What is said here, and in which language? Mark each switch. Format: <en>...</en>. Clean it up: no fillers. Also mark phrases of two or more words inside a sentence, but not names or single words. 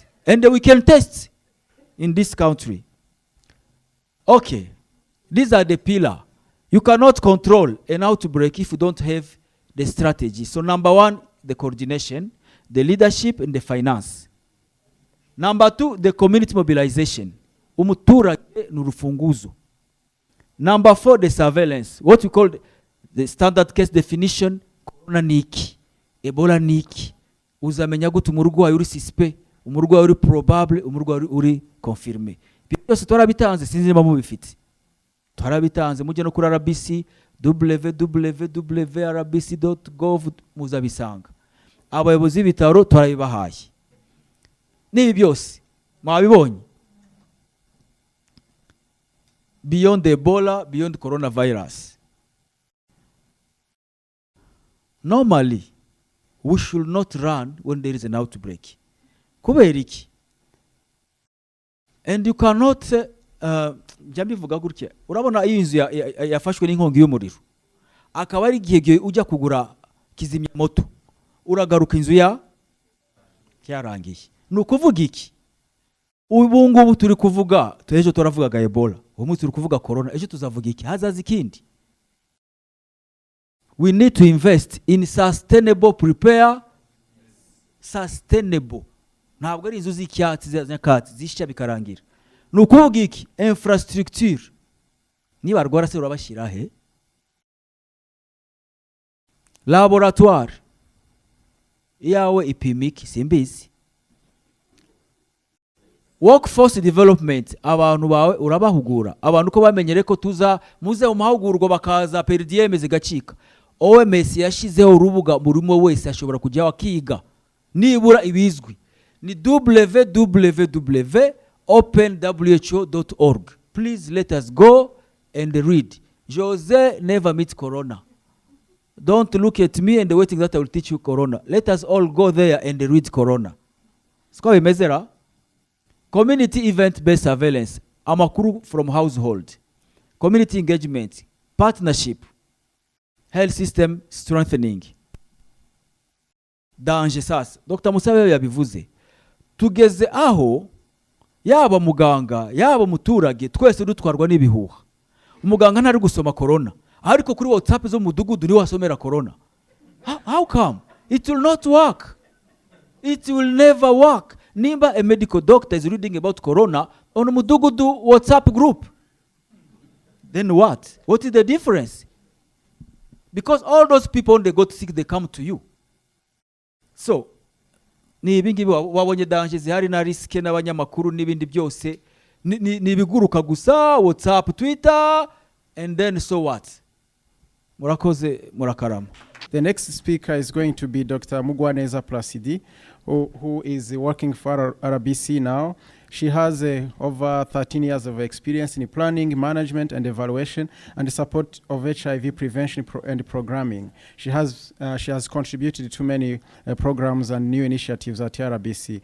<en>And we can test in this country. Okay, these are the pillars. You cannot control an outbreak if you don't have the strategy. So number one, the coordination, the leadership, and the finance. Number two, the community mobilization.</en> <rw>Umuturage n'urufunguzo.</rw> <en>Number four, the surveillance. What we call the standard case definition.</en> <rw>Corona niki, Ebola niki. Uzamenya gute umurwayi uri suspect, umurwayi uri probable, umurwayi uri confirmé. Byose twarabitanze sinzi niba mubifite. Twarabitanze mujye no kuri RBC www.rbc.gov muzabisanga. Abayobozi b'ibitaro twarabibahaye. Nibi byose mwabibonye.</rw> <en>Beyond Ebola, beyond coronavirus. Normally, we should not run when there is an outbreak.</en> <rw>Kubera iki?</rw> <en>And you cannot</en> <rw>mbivuga gutya. Urabona iyo inzu yafashwe n'inkongi y'umuriro. Akaba ari igihe ujya kugura kizimya moto. Uragaruka inzu yarangiye. Nukuvuga iki? Ubu ngubu turi kuvuga, ejo turavugaga Ebola. Ubu turi kuvuga Corona, ejo tuzavuga iki? Hazaza ikindi.</rw> <en>We need to invest in sustainable prepare. Sustainable.</en> <rw>Ntabwo ari inzu z'icyatsi z'nyakatsi zishya bikarangira. Nukuvuga iki? Infrastructure. Niba rwara se urabashyira he? Laboratoire. Yawe ipimiki simbizi.</rw> <en>Workforce development,</en> <rw>abantu bawe urabahugura. Abantu ko bamenyere ko muze mu mahugurwa bakaza</rw> <en>per diem</en> <rw>zigacika. OMS yashizeho urubuga burimo wese ashobora kujya akiga. Nibura ibizwi. Ni www.openwho.org.</rw> <en>Please let us go and read. Jose never meet Corona. Don't look at me and waiting that I will teach you Corona. Let us all go there and read Corona.</en> <rw>Siko imezera?</rw> <en>community event-based surveillance, amakuru from household, community engagement, partnership, health system strengthening.</en> <rw>Danger sasa Dr. Musabe yabivuze, tugeze aho yaba muganga yaba muturage twese dutwarwa n'ibihuha. Umuganga ntari gusoma corona, ariko kuri WhatsApp zo mudugudu ni wasomera corona.</rw> <en>How come? It will not work. It will never work. Nimba a medical doctor is reading about corona on mudugudu WhatsApp group, then what? What is the difference? Because all those people, when they got sick, they come to you. So,</en> <rw>ni ibingibi wabonye danger zihari na risk n'abanyamakuru n'ibindi byose ni biguruka gusa WhatsApp, Twitter,</rw> <en>and then so what?</en> <rw>Murakoze murakarama.</rw> <en>The next speaker is going to be Dr. Mugwaneza Placidi, who is working for RBC now. She has over 13 years of experience in planning, management, and evaluation, and the support of HIV prevention and programming. She has contributed to many programs and new initiatives at RBC.</en>